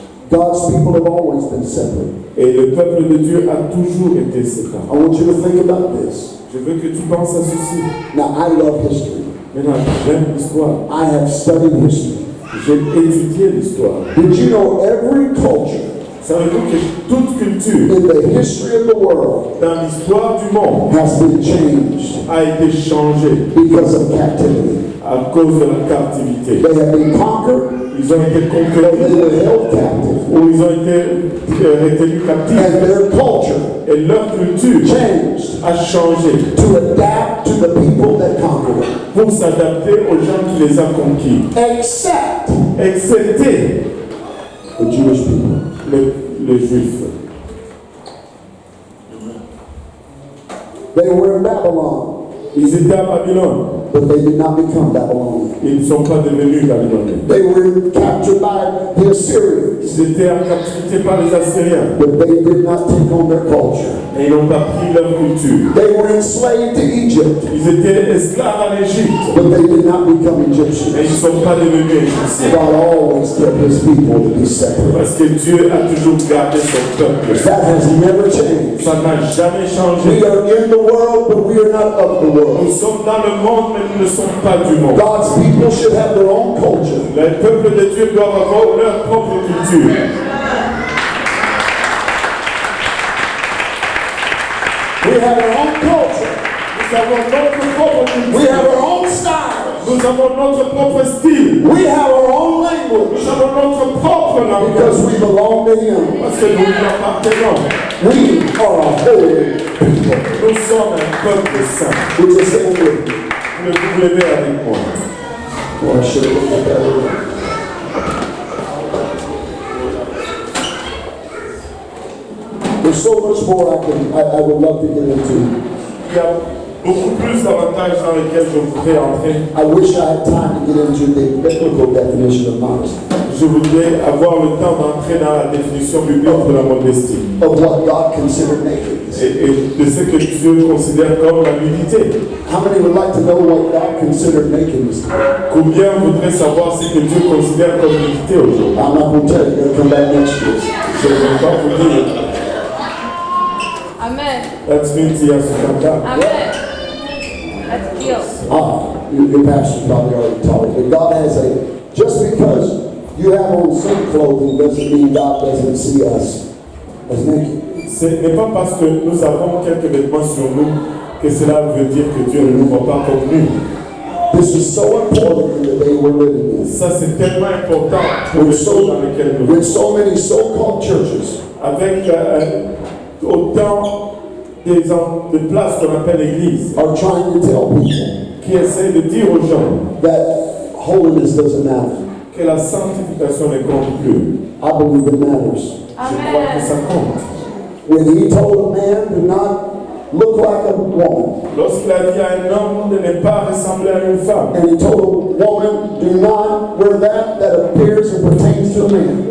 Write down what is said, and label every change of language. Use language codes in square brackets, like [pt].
[en] God's people have always been separate. [fr] Et le peuple de Dieu a toujours été séparé. [en] I want you to think about this. [fr] Je veux que tu penses à ceci. [en] Now, I love history. [fr] Maintenant, j'aime l'histoire. [en] I have studied history. [fr] J'ai étudié l'histoire. [en] Did you know every culture [fr] Savez-vous que toute culture [en] in the history of the world [fr] dans l'histoire du monde [en] has been changed [fr] a été changée [en] because of captivity? [fr] à cause de la captivité? [en] They have been conquered, [fr] Ils ont été [en] or they [fr] conquéris [en] were held captive, [fr] ou ils ont été retenus captifs. [en] and their culture [fr] Et leur culture [en] changed [fr] a changé [en] to adapt to the people that conquered them. [fr] pour s'adapter aux gens qui les ont conquis. [en] Except [fr] Excepté [en] the Jewish people. [fr] les Juifs. [en] They were in Babylon, [fr] Ils étaient à Babylone. [en] but they did not become Babylonians. [fr] Ils ne sont pas devenus Babyloniens. [en] They were captured by the Assyrians, [fr] Ils étaient en captivité par les Assyriens. [en] but they did not take on their culture. [fr] Et ils n'ont pas pris leur culture. [en] They were enslaved to Egypt, [fr] Ils étaient esclaves en Égypte. [en] but they did not become [fr] Mais ils ne [en] Egyptians. [fr] sont pas devenus Égyptiens. [en] God always kept his people to be separate. [fr] Parce que Dieu a toujours gardé son peuple. [en] That has never changed. [fr] Ça n'a jamais [en] We [fr] changé. [en] are in the world, but we are not of the [fr] Nous [en] world. [fr] sommes dans le monde, mais nous ne sommes pas du monde. [en] God's people should have their own culture. [fr] Le peuple de Dieu doit avoir leur propre culture. [en] We have our own culture. [fr] Nous avons notre propre [en] We [fr] culture. [en] have our own style. [fr] Nous avons notre propre style. [en] We have our own language [fr] Nous avons notre propre langage. [en] because we belong to him. [fr] Parce que nous lui appartenons. [en] We are a holy people. [fr] Nous sommes un peuple saint. [en] Would you say it with me? [fr] Vous vous levez avec moi. [en] Well, I should have looked at that earlier. There's so much more I would love to get into. [fr] Il y a beaucoup plus d'avantages dans lesquels je voudrais entrer. [en] I wish I had time to get into the biblical definition of modesty, [fr] Je voudrais avoir le temps d'entrer dans la définition biblique de la modestie [en] of what God considered nakedness. [fr] et de ce que Dieu considère comme la nudité. [en] How many would like to know what God considered nakedness? [fr] Combien voudraient savoir ce que Dieu considère comme nudité aujourd'hui? [en] I'm not going to tell you. You're going to come back next year. [fr] Je ne vais pas vous dire. [en] Amen. That's been Tiasukanda. Amen. That's guilt. Your pastor probably already taught it, but God has just because you have on some clothing doesn't mean God doesn't see us as naked. [fr] Ce n'est pas parce que nous avons quelques vêtements sur nous que cela veut dire que Dieu ne nous voit pas comme nus. [en] This is so important in the day we're living in. [fr] Ça, c'est tellement important pour les choses dans lesquelles nous [en] With so many so-called churches [fr] avec autant de places qu'on appelle l'église, [en] are trying to tell people [fr] qui essaient de dire aux gens [en] that holiness doesn't matter. [fr] que la sanctification ne compte plus. [en] I believe it matters. [fr] Je crois que ça compte. [en] When he told a man to not look like a woman, [fr] Lorsqu'il a dit à un homme de ne pas ressembler à une femme, [en] and he told a woman, do not wear that appears and pertains to a man.